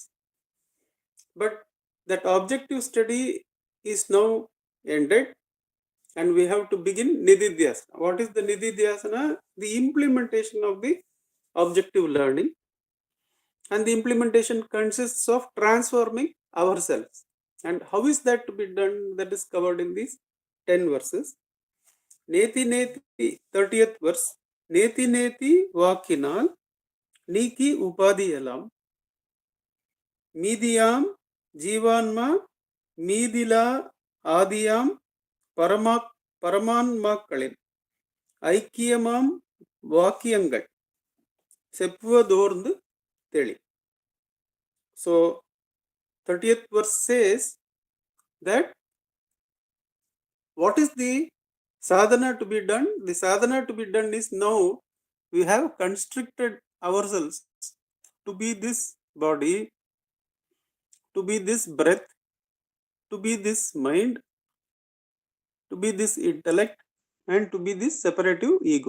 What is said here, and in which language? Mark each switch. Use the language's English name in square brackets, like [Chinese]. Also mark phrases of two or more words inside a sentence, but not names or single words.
[English] But that objective study is now ended, and we have to begin Nididhyasana. What is the Nididhyasana? The implementation of the objective learning, and the implementation consists of transforming ourselves. And how is that to be done? That is covered in these 10 verses. [Sanskrit] Neti Neti, [English] 30th verse. [Tamil] நேதி நேதி வாக்கினால் நீக்கி உபாதியாலாம் மிடியாம் ஜீவான்ம மிடிலா அடியாம் பரமான்மக்களின் ஐக்கியமாம் வாக்கியங்கள் செப்புவதோர்ந்து தெளி. [English] So 30th verse says that what is the sadhana to be done? The sadhana to be done is now we have constricted ourselves to be this body, to be this breath, to be this mind, to be this intellect, and to be this separative ego.